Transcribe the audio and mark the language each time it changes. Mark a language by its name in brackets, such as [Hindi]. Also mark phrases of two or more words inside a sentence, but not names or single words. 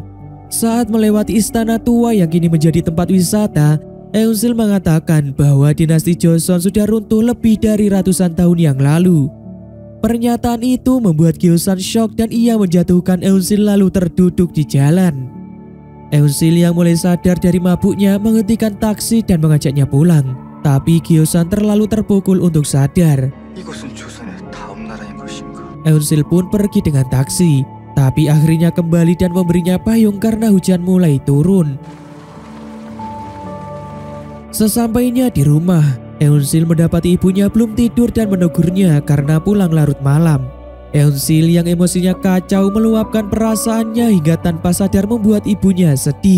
[Indonesian] Saat melewati istana tua yang kini menjadi tempat wisata, Eunsil mengatakan bahwa dinasti Joseon sudah runtuh lebih dari ratusan tahun yang lalu. Pernyataan itu membuat Gyosan shock dan ia menjatuhkan Eunsil lalu terduduk di jalan. Eunsil yang mulai sadar dari mabuknya menghentikan taksi dan mengajaknya pulang. Tapi Gyosan terlalu terpukul untuk sadar. [Korean] 이곳은 조선의 다음 나라인 것인가? [Indonesian] Eunsil pun pergi dengan taksi, tapi akhirnya kembali dan memberinya payung karena hujan mulai turun. Sesampainya di rumah, Eunsil mendapati ibunya belum tidur dan menegurnya karena pulang larut malam. Eunsil yang emosinya kacau meluapkan perasaannya hingga tanpa sadar membuat ibunya sedih.